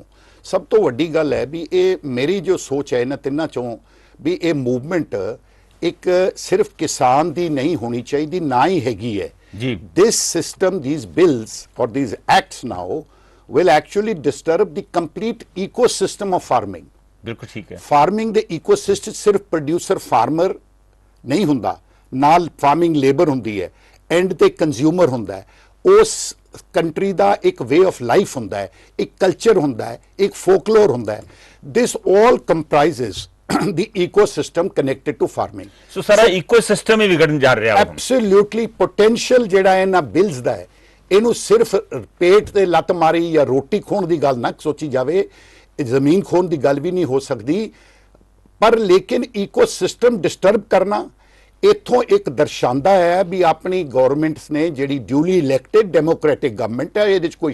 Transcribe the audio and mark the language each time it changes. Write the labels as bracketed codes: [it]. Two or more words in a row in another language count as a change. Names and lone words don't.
[pa] ਸਭ ਤੋਂ ਵੱਡੀ ਗੱਲ ਹੈ ਵੀ ਇਹ ਮੇਰੀ ਜੋ ਸੋਚ ਹੈ ਇਹਨਾਂ ਤਿੰਨਾਂ ਚੋਂ ਵੀ ਇਹ ਮੂਵਮੈਂਟ ਇੱਕ ਸਿਰਫ ਕਿਸਾਨ ਦੀ ਨਹੀਂ ਹੋਣੀ ਚਾਹੀਦੀ, ਨਾ ਹੀ ਹੈਗੀ ਹੈ ਜੀ। [en] this system, these bills or these acts now will actually disturb the complete ecosystem of farming। [pa] ਬਿਲਕੁਲ ਠੀਕ ਹੈ। ਫਾਰਮਿੰਗ ਦੇ ਈਕੋਸਿਸਟਮ ਸਿਰਫ [en] producer farmer [pa] ਨਹੀਂ ਹੁੰਦਾ, ਨਾਲ [en] farming labour [pa] ਹੁੰਦੀ ਹੈ, ਐਂਡ ਤੇ ਕੰਜ਼ਿਊਮਰ ਹੁੰਦਾ ਹੈ। ਉਸ ਕੰਟਰੀ ਦਾ ਇੱਕ [en] way of life [pa] ਹੁੰਦਾ ਹੈ, ਇੱਕ ਕਲਚਰ ਹੁੰਦਾ ਹੈ, ਇੱਕ ਫੋਕਲੋਰ ਹੁੰਦਾ ਹੈ। [en] this all comprises the ecosystem connected to farming। [pa] ਸੋ ਸਾਰਾ ਇਕੋਸਿਸਟਮ ਹੀ ਵਿਗੜਨ ਜਾ ਰਿਹਾ ਹੈ। [en] absolutely potential [pa] ਜਿਹੜਾ ਇਹਨਾਂ ਬਿਲਸ ਦਾ ਹੈ, ਇਹਨੂੰ ਸਿਰਫ ਪੇਟ ਤੇ ਲੱਤ ਮਾਰੀ ਜਾਂ ਰੋਟੀ ਖੋਣ ਦੀ ਗੱਲ ਨਾ ਸੋਚੀ ਜਾਵੇ, ਜ਼ਮੀਨ ਖੋਣ ਦੀ ਗੱਲ ਵੀ ਨਹੀਂ ਹੋ ਸਕਦੀ, ਪਰ ਲੇਕਿਨ [en] ecosystem disturb [pa] ਕਰਨਾ ਇੱਥੋਂ ਇੱਕ ਦਰਸਾਉਂਦਾ ਹੈ ਵੀ ਆਪਣੀ ਗਵਰਨਮੈਂਟਸ ਨੇ ਜਿਹੜੀ [en] duly elected democratic government [pa] ਹੈ, ਇਹਦੇ 'ਚ ਕੋਈ